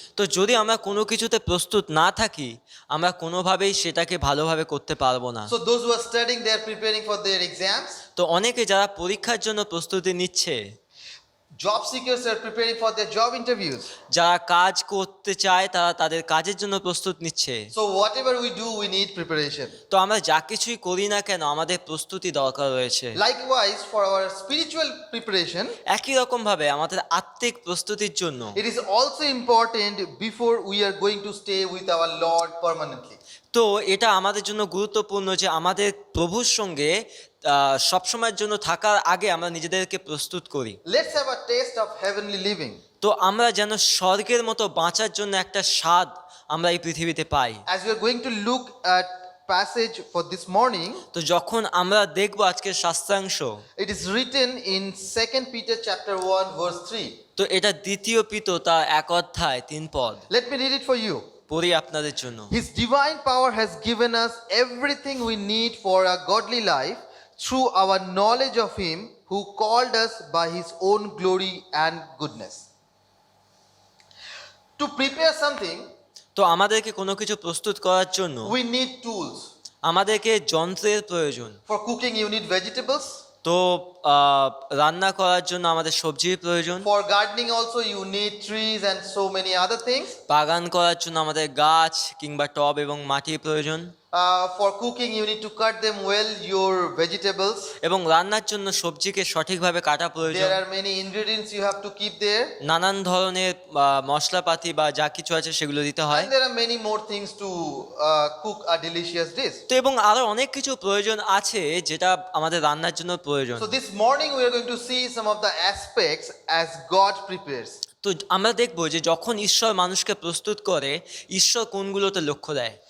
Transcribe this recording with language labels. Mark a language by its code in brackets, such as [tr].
[bn] তো যদি আমরা কোনো কিছুতে প্রস্তুত না থাকি আমরা কোনোভাবেই সেটাকে ভালোভাবে করতে পারবো না। [en] So those who are studying, they are preparing for their exams. [bn] তো অনেকে যারা পরীক্ষার জন্য প্রস্তুতি নিচ্ছে, [en] Job seekers are preparing for their job interviews. [bn] যারা কাজ করতে চায় তারা তাদের কাজের জন্য প্রস্তুত নিচ্ছে। [en] So whatever we do, we need preparation. [bn] তো আমরা যা কিছুই করি না কেন আমাদের প্রস্তুতি দরকার রয়েছে। [en] Likewise, for our spiritual preparation, [bn] একই রকমভাবে আমাদের আত্মিক প্রস্তুতির জন্য [en] it is also important before we are going to stay with our Lord permanently. [bn] তো এটা আমাদের জন্য গুরুত্বপূর্ণ যে আমাদের প্রভুর সঙ্গে সবসময়ের জন্য থাকার আগে আমরা নিজেদেরকে প্রস্তুত করি। [en] Let's have a taste of heavenly living. [bn] তো আমরা যেন স্বর্গের মতো বাঁচার জন্য একটা স্বাদ আমরা এই পৃথিবীতে পাই। [en] As we are going to look at passage for this morning, [bn] তো যখন আমরা দেখব আজকের শাস্ত্রাংশ, [en] it is written in 2 Peter chapter 1 verse 3. [bn] তো এটা দ্বিতীয় পিতর তার 1 অধ্যায় 3 পদ। [en] Let me read it for you. [bn] পড়ি আপনাদের জন্য। [en] His divine power has given us everything we need for a godly life through our knowledge of him who called us by his own glory and goodness. To prepare something, [bn] তো আমাদেরকে কোনো কিছু প্রস্তুত করার জন্য [en] we need tools. [bn] আমাদেরকে যন্ত্রের প্রয়োজন। [en] For cooking, you need vegetables. [bn] তো রান্না করার জন্য আমাদের সবজির প্রয়োজন। [en] For gardening also, you need trees and so many other things. [bn] বাগান করার জন্য আমাদের গাছ কিংবা টব এবং মাটির প্রয়োজন। [en] For cooking, you need to cut them well, your vegetables. [bn] এবং রান্নার জন্য সবজিকে সঠিকভাবে কাটা প্রয়োজন। [en] There are many ingredients you have to keep there. [bn] নানান ধরনের মশলাপাতি বা যা কিছু আছে সেগুলো দিতে হয়। [en] And there are many more things to cook a delicious dish. [bn] তো এবং আরো অনেক কিছু প্রয়োজন আছে যেটা আমাদের রান্নার জন্য প্রয়োজন। [en] So this morning we are going to see some of the aspects as God prepares. [bn] তো আমরা দেখবো যে যখন ঈশ্বর মানুষকে প্রস্তুত করে ঈশ্বর কোনগুলোতে লক্ষ্য দেয়।